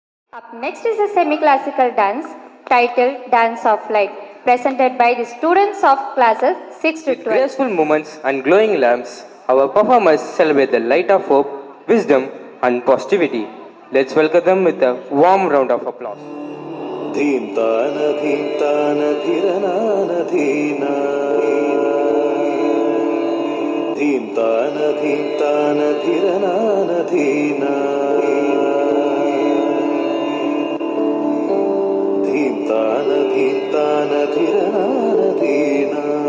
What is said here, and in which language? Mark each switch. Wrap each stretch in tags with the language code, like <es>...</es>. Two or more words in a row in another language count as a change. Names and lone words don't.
<en>Up next is a semi-classical dance titled Dance of Light, presented by the students of classes 6 to With 12. graceful movements and glowing lamps, our performers celebrate the light of hope, wisdom, and positivity. Let's welcome them with a warm round of applause. धीम्तान धीरनान धीना धीम्तान धीरनान धीना धीम्तान धीरनान धीना</en>